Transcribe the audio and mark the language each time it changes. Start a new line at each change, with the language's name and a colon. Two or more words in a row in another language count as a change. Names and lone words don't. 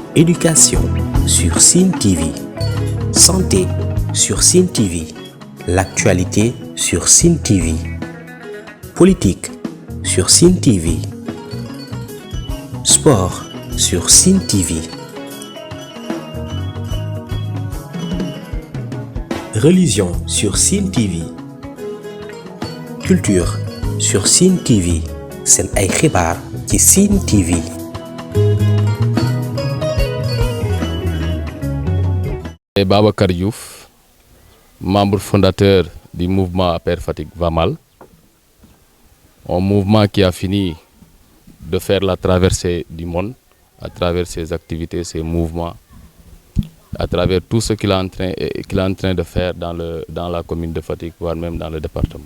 French: Éducation sur Sen TV. Santé sur Sen TV. L'actualité sur Sen TV. Politique sur Sen TV. Sport sur Sen TV. Religion sur Sen TV. Culture sur Sen TV.
Wolof: Sen ay xibaar ci Sen TV.
French: Babacar Diouf, membre fondateur du mouvement APR Fatick va mal, un mouvement qui a fini de faire la traversée du monde à travers ses activités, ses mouvements, à travers tout ce qu'il est en train de faire dans la commune de Fatick, voire même dans le département.